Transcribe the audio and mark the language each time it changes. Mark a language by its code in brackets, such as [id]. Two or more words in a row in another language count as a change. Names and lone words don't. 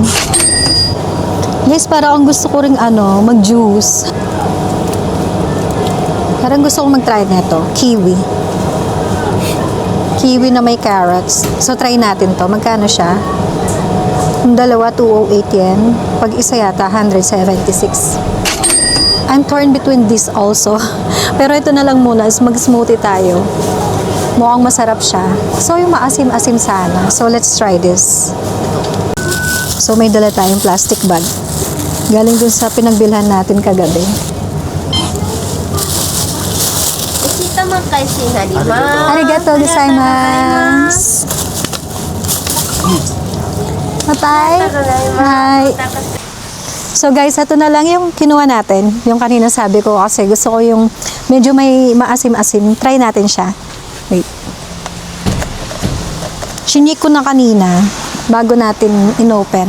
[tl] Guys, parang gusto ko ring mag-juice. Parang gusto ko mag-try nito. Kiwi. Kiwi na may carrots. So, try natin to. Magkano siya? Yung dalawa, 208 yen. Pag isa yata, 176. [en] I'm torn between this also. [tl] Pero ito na lang muna, is mag-smoothie tayo. Mukhang masarap siya. So, yung maasim-asim sana. [en] So, let's try this. So, [tl] may dala tayong plastic bag. Galing dun sa pinagbilhan natin kagabi. [ja] Kita man kasi harimasu. Arigatou gozaimasu. Matay. Hi. [tl] So guys, ito na lang yung kinuha natin. Yung kanina sabi ko kasi gusto ko yung medyo may maasim-asim. Try natin siya. Wait. Chinik ko na kanina bago natin in-open.